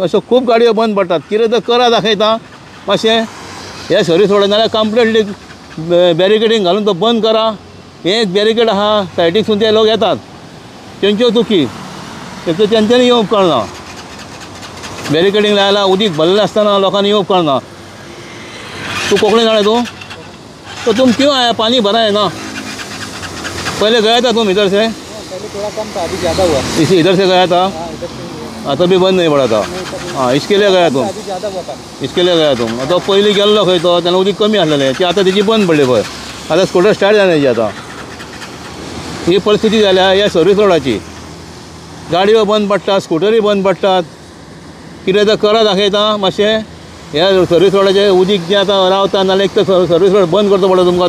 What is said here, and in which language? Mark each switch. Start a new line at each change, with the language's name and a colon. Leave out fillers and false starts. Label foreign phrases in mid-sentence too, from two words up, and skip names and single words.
Konkani: अश्यो खूब गाडयो बंद पडटात. कितें तर करा दाखयता मातशें हे सर्वीस रोड नाल्यार
English: completely barricading
Konkani: घालून तो बंद करा. हे एक बॅरिकेड आहा सायडीकसून ते लोक येतात तेंच्यो चुकी. एक तर तेंच्यांनी येवंक कळना. बॅरिकेडींग लायला उदीक भरलेलें आसतना लोकांनी येवंक कळना.
Hindi: तू कोंकणी जाणा तो तुम क्यों आया, पानी भरा है ना. पहले गया था तुम इधर से? पहले थोड़ा कम था, अभी ज़्यादा हुआ. इधर से गया था? आता भी बंद नहीं पड़ा था. हाँ इसके लिए गया तुम? अभी ज़्यादा हुआ था. इसके लिए गया तुम.
Konkani: आता पयलीं गेल्लो खंय तो तेन्ना उदीक कमी आसलेलें ती आतां तेजी बंद पडली पळय. आतां
English: scooter start
Konkani: जायना तेजी. आतां ही परिस्थिती जाल्या ह्या सर्वीस रोडाची. गाडयो बंद पडटात, स्कुटरी बंद पडटात. कितें तर करा दाखयता मातशें. ह्या सर्वीस रोडाचेर उदीक जें आतां रावता नाल्यार एक तर सर्वीस रोड बंद करचो पडटा तुमकां.